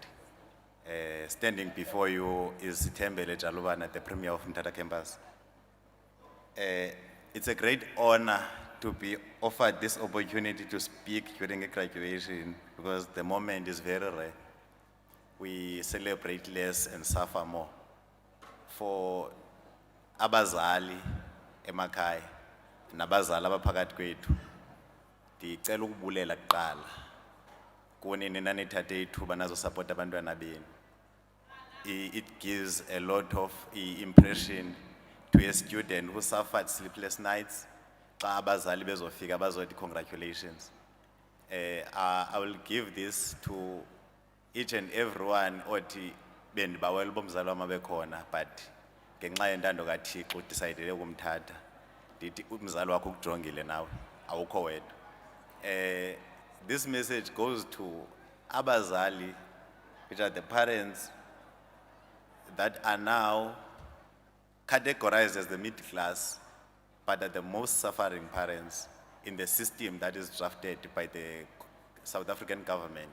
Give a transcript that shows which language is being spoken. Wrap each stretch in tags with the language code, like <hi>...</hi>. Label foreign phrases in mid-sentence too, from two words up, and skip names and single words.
<en>Standing before you is Tembele Jalubana, the Premier of Mtata Campus. It's a great honor to be offered this opportunity to speak during a graduation because the moment is very rare. We celebrate less and suffer more.</en> <xh>For abazali emakhaya nabazali abaphakathi kwethu ndicela ukubulela kuqala kuni nina nithathe ithuba nazo support abantwana benu.</xh> <en>It gives a lot of impression to a student who suffered sleepless nights.</en> <xh>Xa abazali bezofika bazothi congratulations.</xh> <en>I will give this to each and everyone</en> <xh>othi bendibawela bomzali wami bekhona but ngenxa yentando kaThixo udecidele ukumthatha. Ndithi umzali wakho ukujongile nawe awukho wedwa.</xh> <en>This message goes to abazali, which are the parents that are now categorized as the middle class, but are the most suffering parents in the system that is drafted by the South African government.</en>